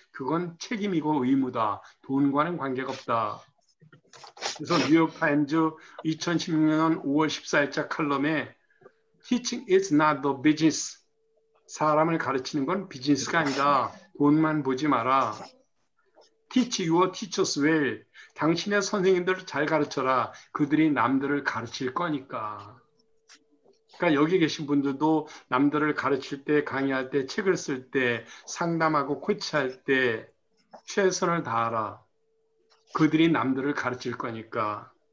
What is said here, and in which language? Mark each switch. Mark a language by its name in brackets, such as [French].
[Korean] 그건 책임이고 의무다. 돈과는 관계가 없다. 그래서 뉴욕타임즈 2016년 5월 14일자 칼럼에 [English] Teaching is not the business. [Korean] 사람을 가르치는 건 비즈니스가 아니다. 돈만 보지 마라. [English] Teach your teachers well. [Korean] 당신의 선생님들을 잘 가르쳐라. 그들이 남들을 가르칠 거니까. 그러니까 여기 계신 분들도 남들을 가르칠 때, 강의할 때, 책을 쓸 때, 상담하고 코치할 때 최선을 다하라. 그들이 남들을 가르칠 거니까.